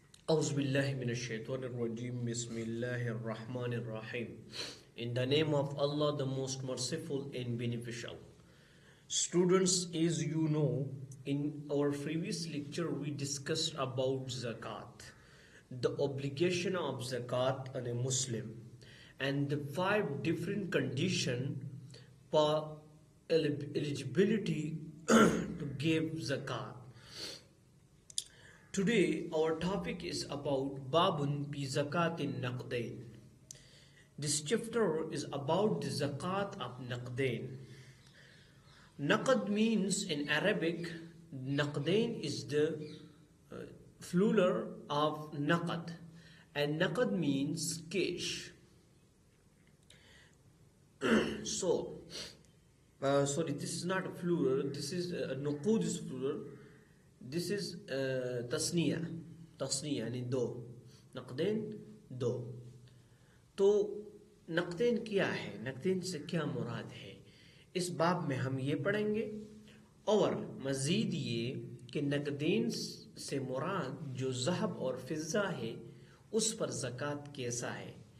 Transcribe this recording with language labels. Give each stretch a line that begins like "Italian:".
Arabic: أعوذ بالله من الشيطان الرجيم بسم الله الرحمن الرحيم.
English: In the name of Allah, the most merciful and beneficial. Students, as you know, in our previous lecture we discussed about zakat, the obligation of zakat on a Muslim, and the 5 different conditions for eligibility to give zakat. Today our topic is about Babun bi Zakatin Naqdain. This chapter is about the zakat of Naqdain. Naqd means in Arabic, Naqdain is the plural of Naqd, and Naqd means cash. Sorry, this is not a plural, this is Nuqud is plural. This is
Urdu: تسنیہ یعنی دو نقدین دو. تو نقدین کیا ہے، نقدین سے کیا مراد ہے، اس باب میں ہم یہ پڑھیں گے، اور مزید یہ کہ نقدین سے مراد جو ذہب اور فضہ ہے اس پر زکوٰۃ کیسا ہے.